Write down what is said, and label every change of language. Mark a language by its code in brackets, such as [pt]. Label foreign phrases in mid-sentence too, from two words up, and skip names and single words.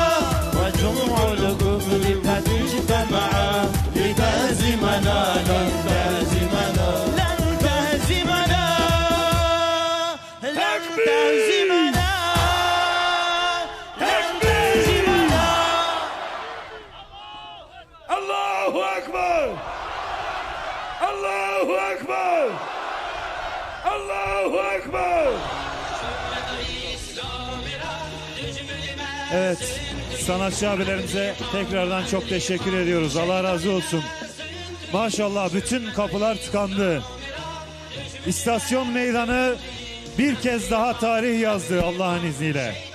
[ar] وجمع الكفر قد اجتمع لتهزمنا لن تهزمنا لن تهزمنا لن تهزمنا لن تهزمنا الله أكبر! الله أكبر! الله أكبر! [tr] Evet, sanatçı abilerimize tekrardan çok teşekkür ediyoruz. Allah razı olsun. Maşallah bütün kapılar tıkandı. İstasyon meydanı bir kez daha tarih yazdı Allah'ın izniyle.